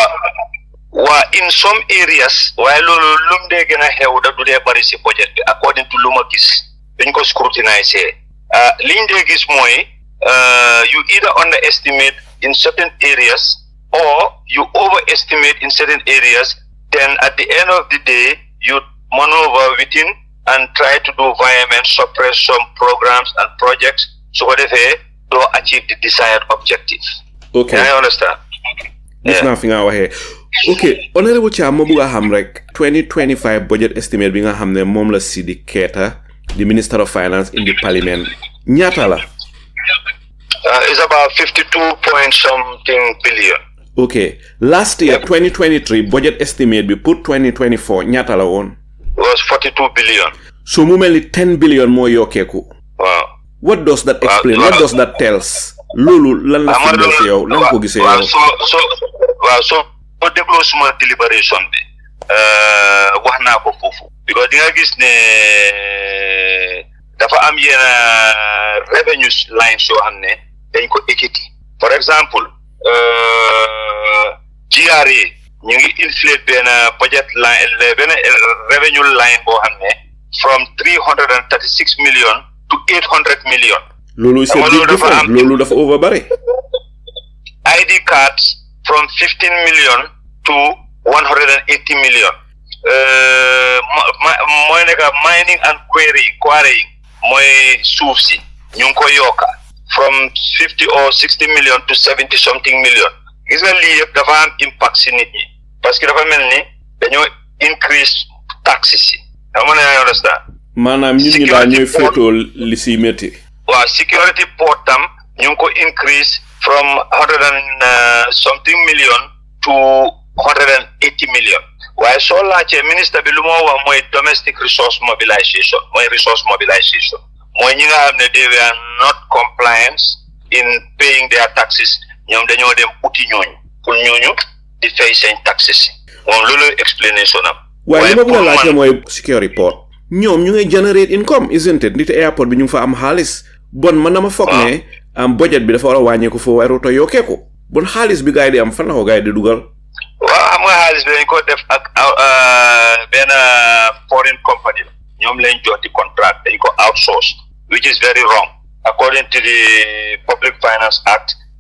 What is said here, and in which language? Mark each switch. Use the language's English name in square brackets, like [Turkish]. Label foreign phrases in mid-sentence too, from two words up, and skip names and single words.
[English] waa in some areas [Wolof] waaye loolu lum dee gën a xew da du dee bari si budget bi [English] according to [Wolof] lu ma gis dañ ko scrutiniser liñ dee gis mooy [English] you either underestimate in certain areas or you overestimate in certain areas then at the end of the day you maneuver within and try to do violence, suppress some programs and projects so that they to achieve the desired objective. Okay. I understand. It's nothing out here. Okay, Honourable [Wolof] Cham, mo buga xam rek 2025 [English] budget estimate [Wolof] bi nga xam ne moom la Sidi Keita, [English] the Minister of Finance in the Parliament. [Wolof] Ñaata la? [English] It's about 52 point something billion. Okay, last year 2023 budget estimate bi pour 2024 [Wolof] ñaata la woon? [English] Was 42 billion. [Wolof] So mu mel ni 10 billion moo yokkeeku. [English] Wow. What does that explain? What does that tells? [Wolof] Loolu lan la firndeel si yow lan ko gisee yow? So dégloo suma deliberation bi wax naa ko foofu because di nga gis ne dafa am yenn [English] revenue lines [Wolof] yoo xam ne dañ ko équité. [English] For example GRA [Wolof] ñu ngi [English] inflate benn budget line benn revenue line [Wolof] boo xam ne [English] from 336 million to 800 million. [Wolof] Loolu [French] c'est different. [Wolof] Loolu dafa overbare. [English] ID cards from 15 million to 180 million. [Wolof] Mooy nekk [English] mining and quarrying [Wolof] mooy suuf si ñu ngi ko yokka [English] from 50 or 60 million to 70 something million. [Wolof] Gis nga lii yëpp dafa am impact si nit ñi parce que dafa mel ni dañoo [English] increase taxes [Wolof] yi. Xam nga ne understand. Maanaam ñun ñi daal ñooy féetoo li si métti. Waaw [English] security port [Wolof] tam ñu ngi ko increase [English] from 100 and something million to 180 million. [Wolof] Waaye soo laajtee ministre bi lu moo wax mooy [English] domestic resource mobilization [Wolof] mooy [English] resource mobilization [Wolof] mooy ñi nga xam ne [English] they were not compliant in paying their taxes [Wolof] ñoom dañoo dem uti ñooñu pour ñooñu di fay seen taxes moom loolu explanation am. waaye li ma bëgg a laajte mooy [English] security port [Wolof] ñoom ñu ngi [English] generate income isn't it [Wolof] nit airport bi ñu ngi fa am xaalis bon man dama foog ne am budget bi dafa war a wàññeeku foo waruto yokkeeku bon xaalis bi gars yi di am fan la ko gars yi di dugal. waaw xam nga xaalis bi dañ ko def ak benn [English] foreign company [Wolof] ñoom lañ jox di contract dañ ko outsource [English] which is very wrong according to the Public Finance Act.